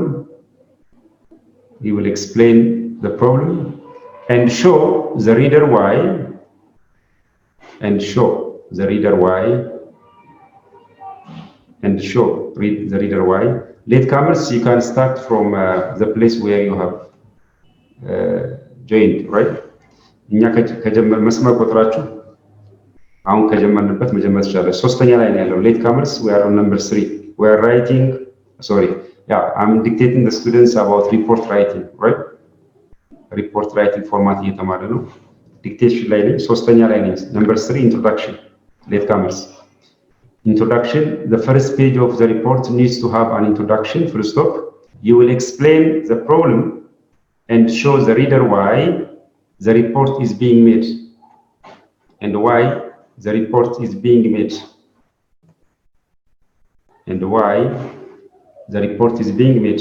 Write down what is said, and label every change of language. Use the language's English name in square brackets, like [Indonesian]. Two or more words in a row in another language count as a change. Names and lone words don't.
[English] You will explain the problem and show the reader why. And show the reader why. And show the reader why. Latecomers, you can start from the place where you have joined, right? [Amharic] እኛ ከጀመር መስመር ቁጥራችሁ አሁን ከጀመርንበት መጀመር ይችላል። ሶስተኛ ላይ ነው ያለው [English] latecomers. We are on number 3. We are writing, sorry, yeah, I'm dictating the students about report writing, right? Report writing format [Amharic] እየተማረ ነው። Dictation ላይ ነኝ። ሶስተኛ ላይ ነኝ። [English] Number 3 introduction. Latecomers. Introduction. The first page of the report needs to have an introduction. Full stop. You will explain the problem and show the reader why the report is being made and why the report is being made and why the report is being made.